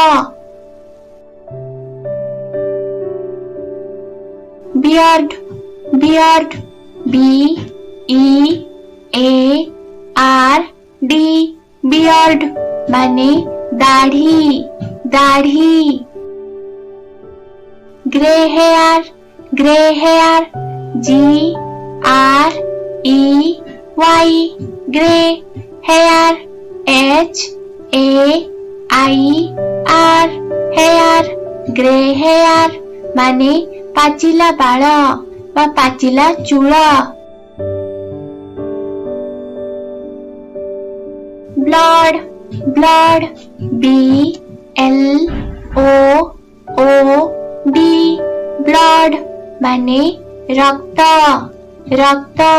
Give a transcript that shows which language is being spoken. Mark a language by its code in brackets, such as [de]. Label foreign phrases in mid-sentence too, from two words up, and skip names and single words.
[en] beard, beard, BEARD, beard [or] ମାନେ ଦାଢ଼ି ଦାଢ଼ି। [en] gray hair, gray hair, GREY, gray hair, HAIR, hair, gray hair [or] ମାନେ ପାଚିଲା ବାଳ ବା ପାଚିଲା ଚୂଳ। [en] blood, blood, BLOOD, blood [or] ମାନେ ରକ୍ତ ରକ୍ତ।